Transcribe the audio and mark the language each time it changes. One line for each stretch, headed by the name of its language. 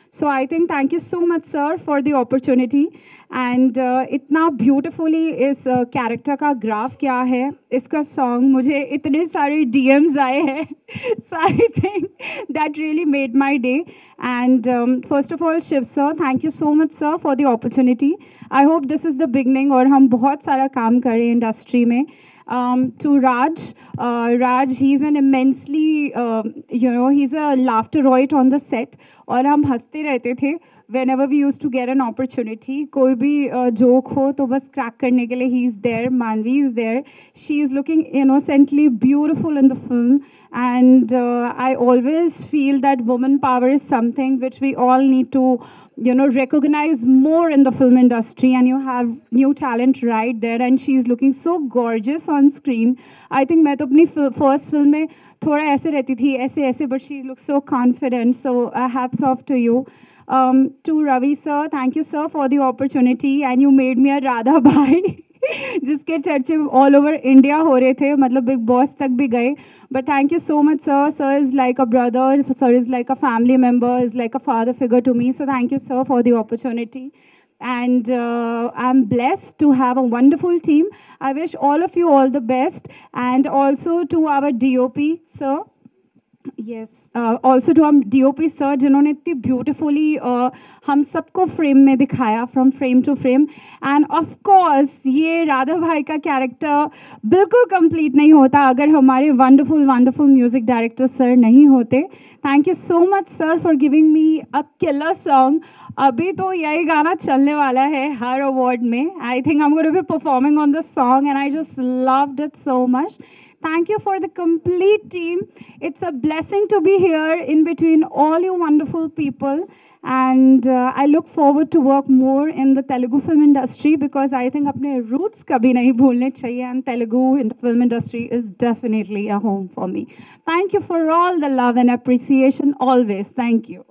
English: So I think thank you so much sir for the opportunity. And
Hindi: इतना beautifully इस character का graph किया है, इसका सॉन्ग, मुझे इतने सारे DMs आए हैं,
English: So I think that really made my day. And first of all Shiv sir, thank you so much sir for the opportunity. I hope this is the beginning
Hindi: और हम बहुत सारा काम करें इंडस्ट्री में।
English: To Raj, he's an immensely, he's a laughter-roid on the set,
Hindi: और हम हंसते रहते थे
English: whenever we used to get an opportunity.
Hindi: कोई भी जोक हो तो बस क्रैक करने के लिए
English: he is there, Manvi is there. She is looking innocently beautiful in the film, and I always feel that woman power is something which we all need to recognize more in the film industry, and you have new talent right there, and she's looking so gorgeous on screen. I think
Hindi: मैं तो अपनी first film में थोड़ा ऐसे रहती थी, ऐसे,
English: but she looks so confident, so hats off to you. To Ravi sir, thank you sir for the opportunity, and you made me a Radha Bhai
Hindi: जिसके चर्चे ऑल ओवर इंडिया हो रहे थे, मतलब बिग बॉस तक भी गए।
English: But thank you so much sir. Sir is like a brother, sir is like a family member, is like a father figure to me. So thank you sir for the opportunity, and I'm blessed to have a wonderful team. I wish all of you all the best, and also to our DOP sir. Yes, also to our DOP sir,
Hindi: जिन्होंने इतनी beautifully हम सबको frame में दिखाया,
English: From frame to frame. And of course
Hindi: ये राधा भाई का character बिल्कुल कंप्लीट नहीं होता अगर हमारे वंडरफुल म्यूज़िक डायरेक्टर सर नहीं होते।
English: Thank you so much sir for giving me a killer song.
Hindi: अभी तो यही गाना चलने वाला है हर अवार्ड में।
English: I think I am going to be performing on this song, and I just loved it so much. Thank you for the complete team. It's a blessing to be here in between all you wonderful people. And I look forward to work more in the Telugu film industry, because I think
Hindi: अपने roots कभी नहीं भूलने चाहिए,
English: and Telugu in the film industry is definitely a home for me. Thank you for all the love and appreciation always. Thank you.